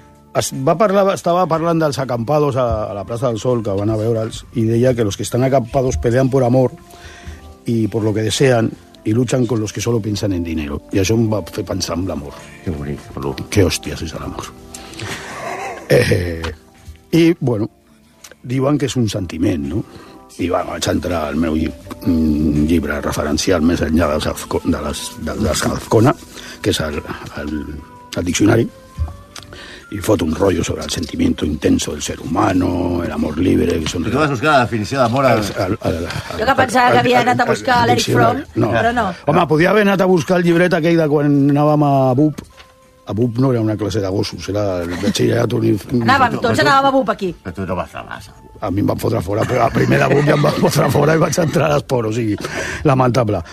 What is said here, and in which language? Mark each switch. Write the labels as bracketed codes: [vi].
[ca] Estava parlant dels [es] acampados a la Plaza del Sol, [ca] que van a veure'ls, i deia que [es] los que están acampados pelean por amor y por lo que desean y luchan con los que solo piensan en dinero. [ca] I això em va fer pensar en l'amor. [es] Qué bonito. Qué hostias es el amor. [ca] I, bueno, diuen que és un sentiment, no? I, bueno, vaig entrar al meu llibre referencial més enllà dels Azcona, que és el diccionari, [es] y foto un rollo sobre el sentimiento intenso del ser humano, el amor libre... Que son... ¿Tú vas a buscar la definición de amor? Yo que pensaba que había [ca] anat a buscar [es] l'Eric Fromm, no. [ca] Però no. Home, podia haver anat a buscar el llibret aquell de quan anàvem a BUP. A BUP no era una classe de gossos, era el batxillerat... Anàvem a BUP aquí. Però tu no vas a massa. A mi em van fotre fora, però a primera volta ja em van fotre fora i vaig entrar a l'esport, o sigui, lamentable.